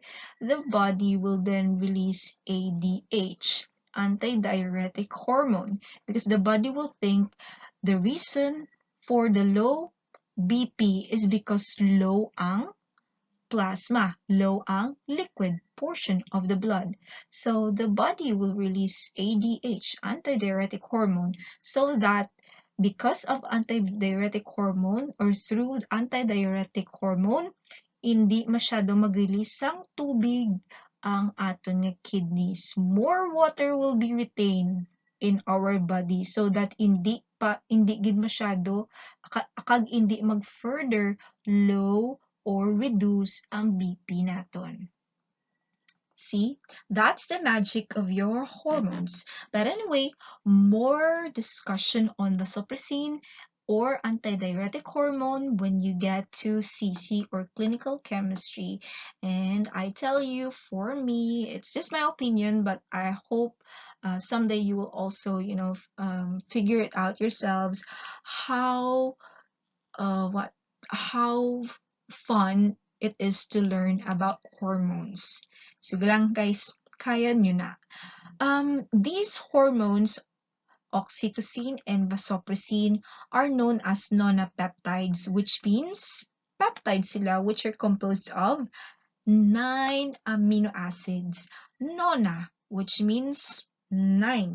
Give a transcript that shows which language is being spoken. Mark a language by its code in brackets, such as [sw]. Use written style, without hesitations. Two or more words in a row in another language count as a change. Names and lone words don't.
[en] The body will then release ADH, antidiuretic hormone, because the body will think the reason for the low BP is because low ang plasma, low ang liquid portion of the blood. So the body will release ADH, antidiuretic hormone, so that because of antidiuretic hormone or through antidiuretic hormone, [hil] hindi masyado mag-release ang tubig ang aton nga kidneys. [en] More water will be retained in our body so that [hil] hindi gid masyado akag hindi mag-further [en] low or reduce [hil] ang BP naton. [en] See, that's the magic of your hormones. But anyway, more discussion on vasopressin or antidiuretic hormone when you get to CC or clinical chemistry. And I tell you, for me, it's just my opinion, but I hope someday you will also, figure it out yourselves how how fun it is to learn about hormones. [tl] Sige lang guys, kaya nyo na. [en] These hormones, oxytocin and vasopressin, are known as nonapeptides, which means peptides sila, which are composed of 9 amino acids. Nona, which means 9.